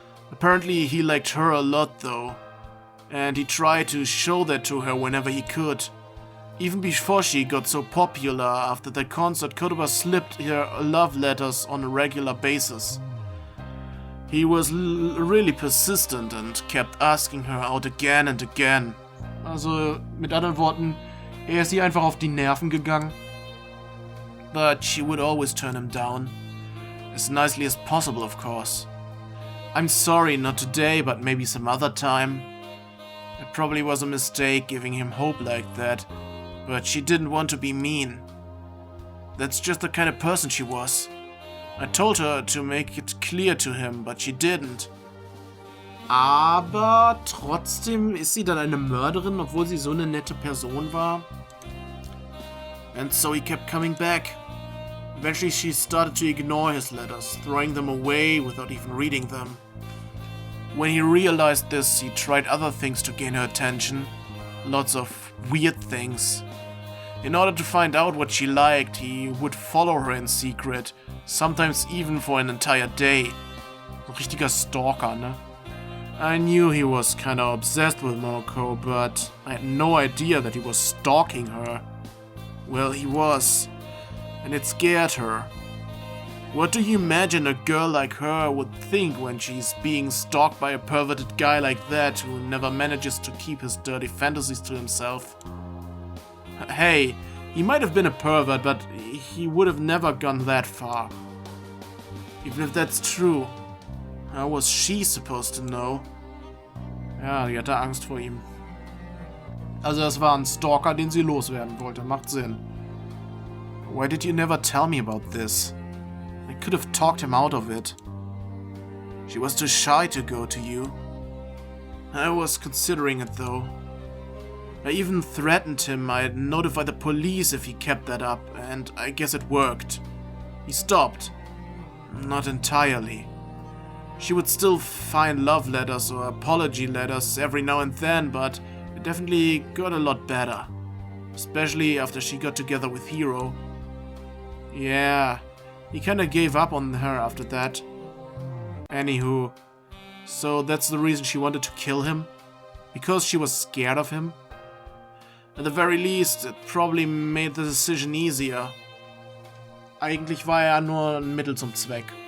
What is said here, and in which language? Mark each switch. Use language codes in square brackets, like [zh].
[en] Apparently he liked her a lot though, and he tried to show that to her whenever he could. Even before she got so popular after that concert, Kotoba slipped her love letters on a regular basis. He was really persistent and kept asking her out again and again. [de] Also, mit anderen Worten, ist ihr einfach auf die Nerven gegangen. [en] But she would always turn him down. As nicely as possible, of course. I'm sorry, not today, but maybe some other time. It probably was a mistake giving him hope like that, but she didn't want to be mean. That's just the kind of person she was. I told her to make it clear to him, but she didn't. [de] Aber trotzdem ist sie dann eine Mörderin, obwohl sie so eine nette Person war. [en] And so he kept coming back. Eventually she started to ignore his letters, throwing them away without even reading them. When he realized this, he tried other things to gain her attention. Lots of weird things. In order to find out what she liked, he would follow her in secret, sometimes even for an entire day. [de] Ein richtiger Stalker, ne? [en] I knew he was kinda obsessed with Momoko, but I had no idea that he was stalking her. Well, he was, and it scared her. What do you imagine a girl like her would think when she's being stalked by a perverted guy like that who never manages to keep his dirty fantasies to himself? Hey, he might have been a pervert, but he would have never gone that far. Even if that's true, how was she supposed to know? [de] Ja, die hatte Angst vor ihm. Also das war ein Stalker, den sie loswerden wollte. Macht Sinn. [en] Why did you never tell me about this? I could have talked him out of it. She was too shy to go to you. I was considering it though. I even threatened him I'd notify the police if he kept that up, and I guess it worked. He stopped. Not entirely. She would still find love letters or apology letters every now and then, but it definitely got a lot better. Especially after she got together with Hiro. Yeah, he kinda gave up on her after that. Anywho, so that's the reason she wanted to kill him? Because she was scared of him? At the very least, it probably made the decision easier. [de] Eigentlich war er nur ein Mittel zum Zweck.